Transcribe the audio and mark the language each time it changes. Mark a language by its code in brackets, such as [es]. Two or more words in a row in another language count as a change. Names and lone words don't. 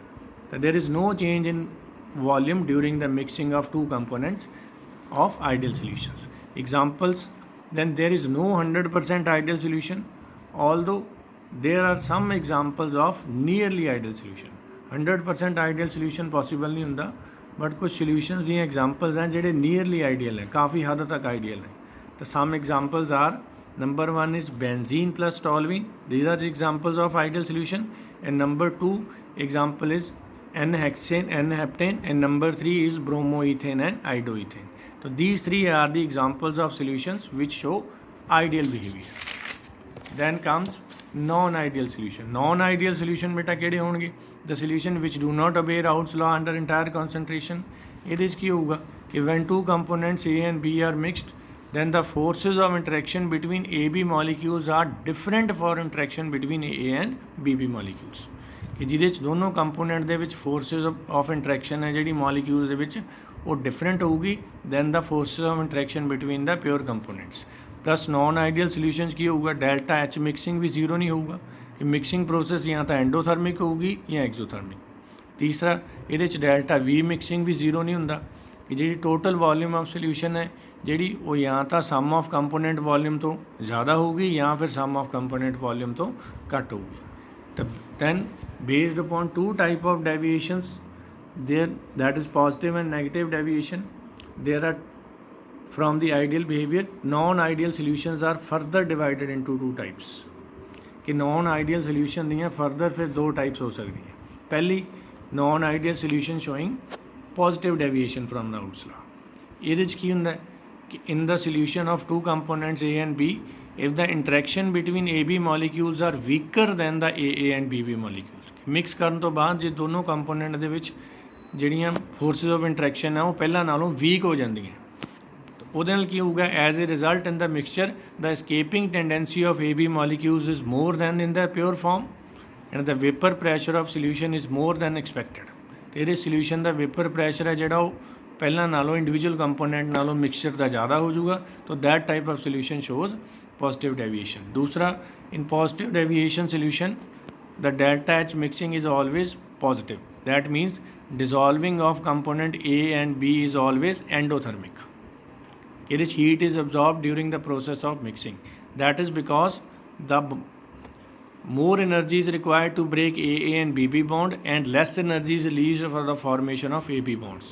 [en] So there is no change in volume during the mixing of two components of ideal solutions. Examples, then there is no 100% ideal solution, although there are some examples of nearly ideal solution. 100% ideal solution possible [pa] ਨਹੀਂ ਹੁੰਦਾ ਬਟ ਕੁਝ ਸੋਲਿਊਸ਼ਨਸ ਦੀ ਐਗਜ਼ਾਮਪਲਸ ਹੈਂ ਜਿਹੜੇ [en] nearly ideal [pa] ਹੈ ਕਾਫੀ ਹੱਦ ਤੱਕ ਆਈਡੀਅਲ ਹੈ ਤਾਂ [en] some examples are number 1 is benzene plus toluene. These are the examples of ideal solution. And number 2 example is N-hexane, N-heptane, and number 3 is bromoethane and iodoethane. So these three are the examples of solutions which show ideal behavior. Then comes non-ideal solution. Non-ideal solution [pa] beta ਕਿਹੜੇ ਹੋਣਗੇ? [en] The solution which do not obey Raoult's law under entire concentration. [pa] ਇਹਦੇ 'ਚ ਕੀ ਹੋਊਗਾ ਕਿ [en] when two components A and B are mixed, then the forces of interaction between AB molecules are different for interaction between A and BB molecules. [pa] ਕਿ ਜਿਹਦੇ 'ਚ ਦੋਨੋਂ ਕੰਪੋਨੈਂਟ ਦੇ ਵਿੱਚ [en] forces of interaction [pa] ਹੈ ਜਿਹੜੀ ਮੋਲੀਕਿਊਲਸ ਦੇ ਵਿੱਚ ਉਹ ਡਿਫਰੈਂਟ ਹੋਊਗੀ [en] than the forces of interaction between the pure components. plus non ideal solutions [pa] ਕੀ ਹੋਊਗਾ? [en] delta H mixing [pa] ਵੀ ਜ਼ੀਰੋ ਨਹੀਂ ਹੋਊਗਾ ਕਿ [en] mixing process [pa] ਜਾਂ ਤਾਂ ਐਂਡੋਥਰਮਿਕ ਹੋਊਗੀ ਜਾਂ ਐਗਜ਼ੋਥਰਮਿਕ। ਤੀਸਰਾ ਇਹਦੇ 'ਚ [en] delta V mixing [pa] ਵੀ ਜ਼ੀਰੋ ਨਹੀਂ ਹੁੰਦਾ ਕਿ ਜਿਹੜੀ [en] total volume of solution [pa] ਹੈ ਜਿਹੜੀ ਉਹ ਜਾਂ ਤਾਂ [en] sum of component volume [pa] ਤੋਂ ਜ਼ਿਆਦਾ ਹੋਊਗੀ ਜਾਂ ਫਿਰ [en] sum of component volume [pa] ਤੋਂ ਘੱਟ ਹੋਊਗੀ। [en] ਤਾਂ ਦੈਨ based upon two type of deviations there, that is positive and negative deviation, there are from the ideal behavior. Non-ideal solutions are further divided into two types कि non-ideal solution ਦੀਆਂ further [hi] फिर दो types हो सकती हैं। [en] पहली non-ideal solution showing positive deviation from Raoult's law। [pa] ਇਹਦੇ 'ਚ ਕੀ ਹੁੰਦਾ ਹੈ ਕਿ [en] in the solution of two components A and B, if the interaction between AB molecules are weaker than the AA and BB molecules, [pa] ਮਿਕਸ ਕਰਨ ਤੋਂ ਬਾਅਦ ਜੇ ਦੋਨੋਂ ਕੰਪੋਨੈਂਟ ਦੇ ਵਿੱਚ ਜਿਹੜੀਆਂ [en] forces of interaction [pa] ਆ ਉਹ ਪਹਿਲਾਂ ਨਾਲੋਂ ਵੀਕ ਹੋ ਜਾਂਦੀਆਂ ਤਾਂ ਉਹਦੇ ਨਾਲ ਕੀ ਹੋਊਗਾ? [en] as a result in the mixture the escaping tendency of AB molecules is more than in the pure form and the vapor pressure of solution is more than expected। [pa] ਤੇ ਇਹਦੇ ਸੋਲਿਊਸ਼ਨ ਦਾ [en] vapour pressure [pa] ਹੈ ਜਿਹੜਾ ਉਹ ਪਹਿਲਾਂ ਨਾਲੋਂ [en] individual component [pa] ਨਾਲੋਂ ਮਿਕਸਚਰ ਦਾ ਜ਼ਿਆਦਾ ਹੋ ਜਾਊਗਾ। [en] ਤਾਂ that type of solution shows positive deviation. ਦੂਸਰਾ in positive deviation solution the delta H mixing is always positive. That means dissolving of component A and B is always endothermic. Its heat is absorbed during the process of mixing. That is because the more energy is required to break AA and BB bond and less energy is released for the formation of AB bonds.